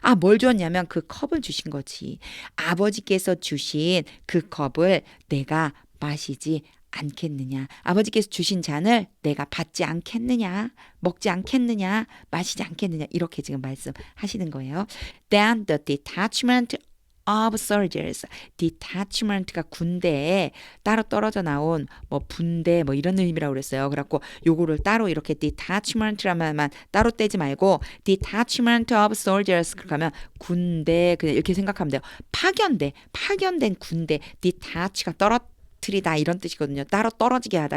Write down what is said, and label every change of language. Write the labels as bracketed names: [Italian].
[Korean] 뭘 주었냐면 그 컵을 주신 거지. 아버지께서 주신 그 컵을 내가 마시지 않겠느냐. 아버지께서 주신 잔을 내가 받지 않겠느냐. 먹지 않겠느냐. 마시지 않겠느냐. 이렇게 지금 말씀하시는 거예요. [English] Then the detachment of soldiers. [Korean] detachment가 군대에 따로 떨어져 나온 뭐 분대 뭐 이런 의미라고 그랬어요. 그래갖고 요거를 따로 이렇게 detachment라만 따로 떼지 말고 [English] detachment of soldiers [Korean] 그러면 군대 그냥 이렇게 생각하면 돼요. 파견된 군대 detach가 떨어뜨리다 이런 뜻이거든요. 따로 떨어지게 하다.